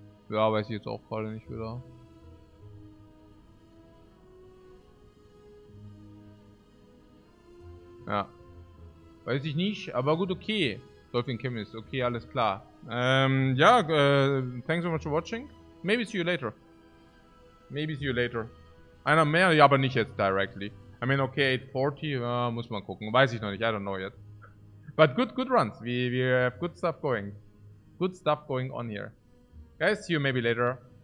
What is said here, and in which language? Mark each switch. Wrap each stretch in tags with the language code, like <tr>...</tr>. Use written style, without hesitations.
<de>Ja, weiß ich jetzt auch gerade nicht wieder. Ja. Weiß ich nicht, aber gut, okay. Dolphin Chemist, okay, alles klar.</de> <en>Ja, thanks so much for watching. Maybe see you later.</en> <de>Einer mehr, ja, aber nicht jetzt directly.</de> <en>I mean, okay,</en> <de>840, muss man gucken. Weiß ich noch nicht,</de> <en>I don't know yet. But good runs. We have good stuff going. Good stuff going on here. Guys, see you maybe later.</en>